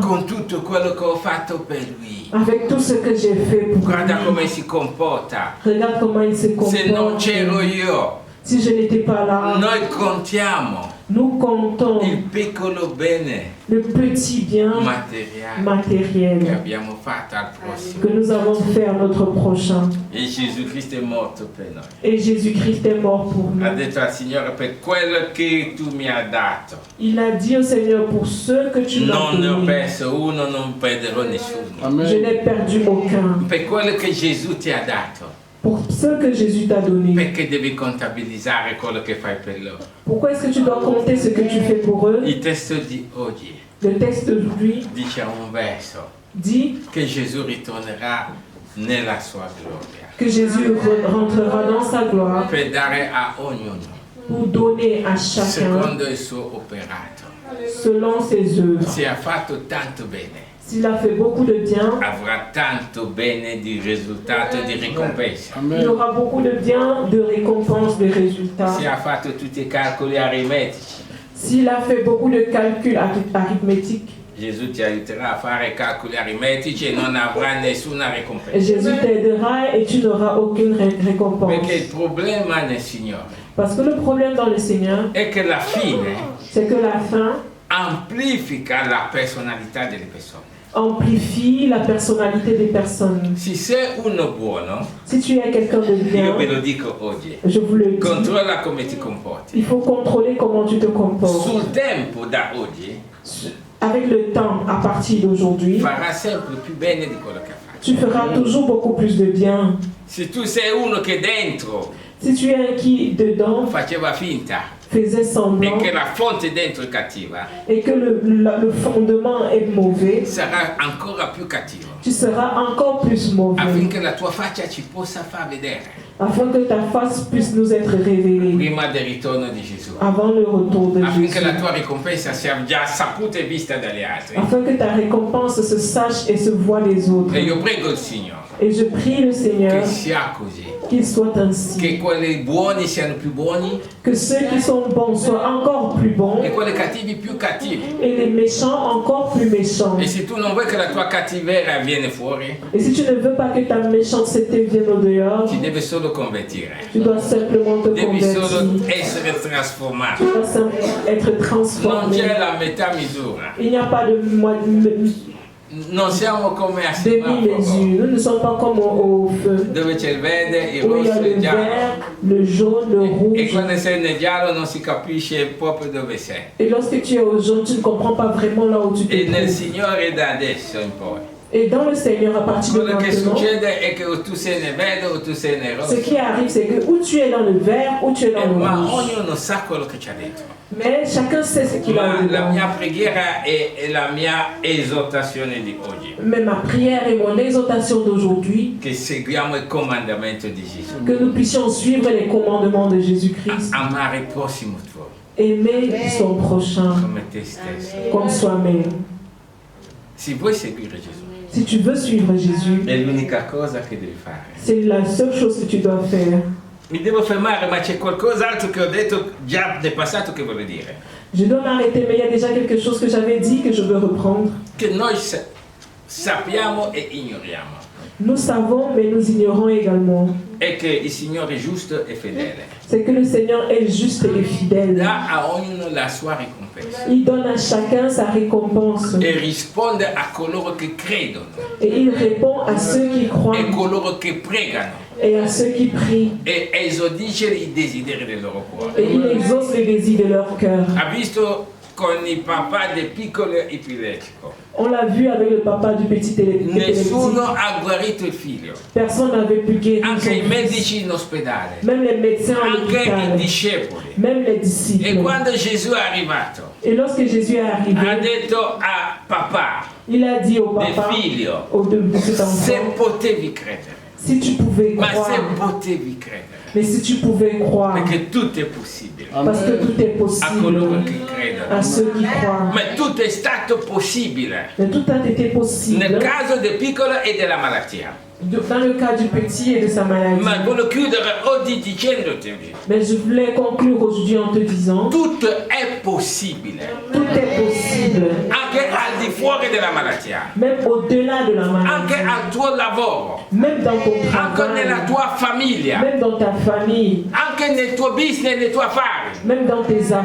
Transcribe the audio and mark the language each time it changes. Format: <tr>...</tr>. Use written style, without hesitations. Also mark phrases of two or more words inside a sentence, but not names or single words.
<it>Con tutto quello che ho fatto per lui,</it> <fr>Avec tout ce que j'ai fait pour</fr> <it>guarda</it> <fr>lui,</fr> <it>come si comporta.</it> <fr>regarde comment il se</fr> <it>Se non</it> <fr>comporte.</fr> <it>c'ero io,</it> <fr>Si je n'étais pas là,</fr> <it>noi contiamo</it> <fr>nous comptons</fr> <it>il piccolo bene</it> <fr>le petit bien</fr> <it>materiale che</it> <fr>matériel</fr> <it>abbiamo fatto al prossimo.</it> <fr>que nous avons fait à notre prochain.</fr> <it>E Gesù Cristo è morto per noi.</it> <fr>Et Jésus-Christ est mort pour</fr> <it>Ha</it> <fr>nous.</fr> <it>detto al Signore, per quello che tu mi hai dato,</it> <fr>Il a dit au Seigneur, pour ce que tu m'as</fr> <it>non ne ho</it> <fr>donné,</fr> <it>perso uno, non perderò nessuno.</it> <fr>je n'ai perdu aucun.</fr> <it>Per quello che Gesù ti ha dato,</it> <fr>Pour ce que Jésus t'a donné.</fr> <it>perché devi contabilizzare quello che fai per loro?</it> <fr>Pourquoi est-ce que tu dois compter ce que tu fais pour eux?</fr> <it>Il testo di oggi</it> <fr>Le texte d'aujourd'hui</fr> <it>dice un verso</it> <fr>dit</fr> <it>che Gesù ritornerà nella sua gloria</it> <fr>que Jésus rentrera dans sa gloire</fr> <it>per dare a ognuno</it> <fr>pour donner à chacun</fr> <it>secondo il suo operato.</it> <fr>selon ses œuvres.</fr> <it>Se ha fatto tanto bene,</it> <fr>S'il a fait beaucoup de bien,</fr> <it>avrà tanto bene di risultato e di ricompensa.</it> <fr>il aura beaucoup de bien, de récompenses, de résultats.</fr> <it>Se ha fatto tutti i calcoli aritmetici,</it> <fr>S'il a fait beaucoup de calculs arithmétiques,</fr> <it>Gesù ti aiuterà a fare calcoli aritmetici e non avrà nessuna ricompensa.</it> <fr>Jésus t'aidera et tu n'auras aucune récompense.</fr> <it>Perché il problema nel Signore</it> <fr>Parce que le problème dans le Seigneur,</fr> <it>è che la fine</it> <fr>c'est que la fin</fr> <it>amplifica la personalità delle persone.</it> <fr>amplifie la personnalité des personnes.</fr> <it>Se sei uno buono,</it> <fr>Si tu es quelqu'un de</fr> <it>io ve</it> <fr>bien,</fr> <it>lo dico oggi,</it> <fr>je vous le dis,</fr> <it>controlla come ti comporti.</it> <fr>il faut contrôler comment tu te comportes.</fr> <it>Sul tempo da oggi</it> <fr>Avec le temps, à partir d'aujourd'hui,</fr> <it>farà sempre più bene di quello che ha fatto.</it> <fr>tu feras toujours beaucoup plus de bien.</fr> <it>Se tu sei uno che dentro</it> <fr>Si tu es un qui, dedans,</fr> <it>faceva finta</it> <fr>faisait</fr> <it>e</it> <fr>semblant</fr> <it>che la fonte dentro è cattiva,</it> <fr>et que le fondement est mauvais,</fr> <it>sarà ancora più cattivo,</it> <fr>tu seras encore plus mauvais.</fr> <it>affinché la tua faccia ci possa far vedere</it> <fr>Afin que ta face puisse nous être révélée</fr> <it>prima del ritorno di Gesù,</it> <fr>avant le retour de</fr> <it>affinché la</it> <fr>Jésus.</fr> <it>tua ricompensa sia già saputa e vista dagli altri.</it> <fr>Afin que ta récompense se sache et se voie des autres.</fr> <it>E io prego il Signore</it> <fr>Et je prie le Seigneur</fr> <it>che sia così,</it> <fr>qu'il soit ainsi.</fr> <it>che quelli buoni siano più buoni</it> <fr>Que ceux qui sont bons soient encore plus bons</fr> <it>e quelli cattivi più cattivi.</it> <fr>et les méchants encore plus méchants.</fr> <it>E se tu non vuoi che la tua cattiveria viene fuori,</it> <fr>Et si tu ne veux pas que ta méchanceté vienne au dehors,</fr> <it>ti deve solo convertire.</it> <fr>tu dois simplement te</fr> <it>Devi solo</it> <fr>convertir.</fr> <it>essere trasformato.</it> <fr>Tu dois simplement être</fr> <it>Non</it> <fr>transformé.</fr> <it>c'è la metà misura.</it> <fr>Il n'y a pas de</fr> <it>Non siamo come a</it> <fr>demi-mesure.</fr> <it>semaforo,</it> <fr>Nous ne sommes pas comme au feu.</fr> <it>dove c'è il verde, il</it> <fr>Où il y a</fr> <it>rosso e</it> <fr>le</fr> <it>il giallo.</it> <fr>vert, le jaune, le</fr> <it>E</it> <fr>rouge.</fr> <it>quando sei nel giallo non si capisce proprio dove sei.</it> <fr>Et lorsque tu es au jaune, tu ne comprends pas vraiment là où tu te</fr> <it>E nel</it> <fr>trouves.</fr> <it>Signore da adesso in poi</it> <fr>Et dans le Seigneur, à partir de</fr> <it>quello che</it> <fr>maintenant,</fr> <it>succede è che o tu sei nel verde o tu sei nel rosso.</it> <fr>ce qui arrive, c'est que ou tu es dans le vert, ou tu es dans le</fr> <it>Ma</it> <fr>rouge.</fr> <it>ognuno sa quello che c'ha dentro.</it> <fr>Mais chacun sait ce qu'il a</fr> <it>Ma la</it> <fr>dedans.</fr> <it>mia preghiera è la mia esortazione di oggi.</it> <fr>Mais ma prière et mon exhortation d'aujourd'hui,</fr> <it>Che seguiamo il comandamento di Gesù.</it> <fr>que nous puissions suivre les commandements de Jésus-Christ.</fr> <it>Amare il prossimo tuo</it> <fr>Aimer son prochain</fr> <it>come te stesso.</it> <fr>comme soi-même.</fr> <it>Se vuoi seguire Gesù,</it> <fr>Si tu veux suivre Jésus,</fr> <it>è l'unica cosa che devi fare.</it> <fr>c'est la seule chose que tu dois faire.</fr> <it>Mi devo fermare, ma c'è qualcos'altro che ho detto già nel passato che voglio dire.</it> <fr>Je dois m'arrêter, mais il y a déjà quelque chose que j'avais dit que je veux reprendre.</fr> <it>Che noi sappiamo e ignoriamo.</it> <fr>Nous savons, mais nous ignorons également.</fr> <it>È che il Signore è giusto e fedele.</it> <fr>C'est que le Seigneur est juste et fidèle.</fr> <it>Dà a ognuno la sua ricompensa.</it> <fr>Il donne à chacun sa récompense.</fr> <it>E risponde a coloro che credono</it> <fr>Et il répond à ceux qui croient</fr> <it>e coloro che pregano</it> <fr>et à ceux qui prient.</fr> <it>e esaudisce i desideri del loro cuore.</it> <fr>Et il exauce les désirs de leur cœur.</fr> <it>Ha visto con il papà del piccolo epilettico.</it> <fr>On l'a vu avec le papa du petit épileptique.</fr> <it>Nessuno ha guarito il figlio.</it> <fr>Personne n'avait pu guérir son</fr> <it>Anche i</it> <fr>fils.</fr> <it>medici in ospedale.</it> <fr>Même les médecins à</fr> <it>Anche i</it> <fr>l'hôpital.</fr> <it>discepoli.</it> <fr>Même les</fr> <it>E</it> <fr>disciples.</fr> <it>quando Gesù è arrivato,</it> <fr>Et lorsque Jésus est</fr> <it>ha</it> <fr>arrivé,</fr> <it>detto a papà</it> <fr>il a dit au</fr> <it>del</it> <fr>papa,</fr> <it>figlio,</it> <fr>de cet</fr> <it>se</it> <fr>enfant,</fr> <it>potevi credere,</it> <fr>si tu pouvais</fr> <it>ma se</it> <fr>croire,</fr> <it>potevi credere,</it> <fr>mais si tu pouvais croire,</fr> <it>perché tutto è possibile</it> <fr>parce que tout est</fr> <it>a coloro</it> <fr>possible</fr> <it>che</it> <fr>à</fr> <it>credono.</it> <fr>ceux qui croient.</fr> <it>Ma tutto è stato possibile</it> <fr>Mais tout a été</fr> <it>nel</it> <fr>possible</fr> <it>caso del piccolo e della malattia.</it> <fr>dans le cas du petit et de sa maladie.</fr> <it>Ma voglio chiudere oggi dicendoti,</it> <fr>Mais je voulais conclure aujourd'hui en te disant,</fr> <it>tutto è possibile,</it> <fr>tout est possible,</fr> <it>anche al di fuori della malattia,</it> <fr>même au-delà de la</fr> <it>anche</it> <fr>maladie,</fr> <it>al tuo lavoro,</it> <fr>même dans ton</fr> <it>anche nella</it> <fr>travail,</fr> <it>tua famiglia,</it> <fr>même dans ta famille,</fr> <it>anche nel tuo business, nei tuoi affari,</it> <fr>même dans tes</fr> <it>nei</it>